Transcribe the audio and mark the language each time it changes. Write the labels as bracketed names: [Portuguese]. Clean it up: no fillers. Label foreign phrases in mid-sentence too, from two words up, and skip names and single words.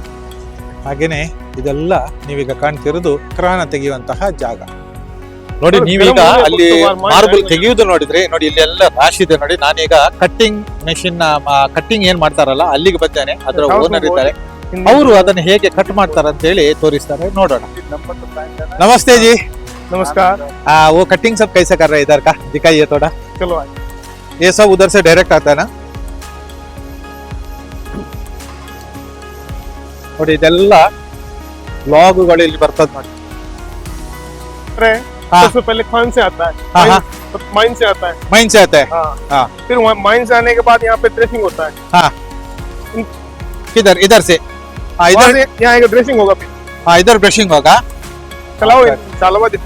[Kannada] ಹಾಗೆಯೇ ಇದೆಲ್ಲ ನೀವೀಗ ಕಾಣ್ತಿರೋದು ಮಕರಾನ ತೆಗೆಯುವಂತಹ ಜಾಗ. ನೋಡಿ ನೀವೀಗ ಅಲ್ಲಿ ಮಾರ್ಬಲ್ ತೆಗೆಯುವುದು ನೋಡಿದ್ರೆ ನೋಡಿ ಇಲ್ಲಿ ಎಲ್ಲ ರಾಶಿ ಇದೆ ನೋಡಿ. ನಾನೀಗ [English] cutting machine cutting [Kannada] ಏನ್ ಮಾಡ್ತಾರಲ್ಲ ಅಲ್ಲಿಗೆ ಬಂದೇನೆ. ಅದರ ಓನರ್ ಇದ್ದಾರೆ, ಅವರು ಅದನ್ನ ಹೇಗೆ ಕಟ್ ಮಾಡ್ತಾರೆ ಅಂತ ಹೇಳಿ ತೋರಿಸ್ತಾರೆ, ನೋಡೋಣ. [Hindi] नमस्ते जी. नमस्कार। वो कटिंग सब कैसे कर रहे हैं इधर का, दिखाइए थोड़ा। चलो ये सब उधर से डायरेक्ट आता है ना? [Kannada] ನೋಡಿ ಇದೆಲ್ಲ ಲಾಗುಗಳು ಇಲ್ಲಿ ಬರ್ತದೆ ನೋಡಿ. [Hindi] सबसे पहले खान से आता है, माइन से आता है, माइन से आता है। हाँ। फिर माइन से आने के बाद यहाँ पे ड्रेसिंग होता है। हाँ किधर, इधर से? हाँ इधर से यहाँ एक ड्रेसिंग होगा। फिर हाँ इधर ब्रशिंग होगा। चलाओ चालवा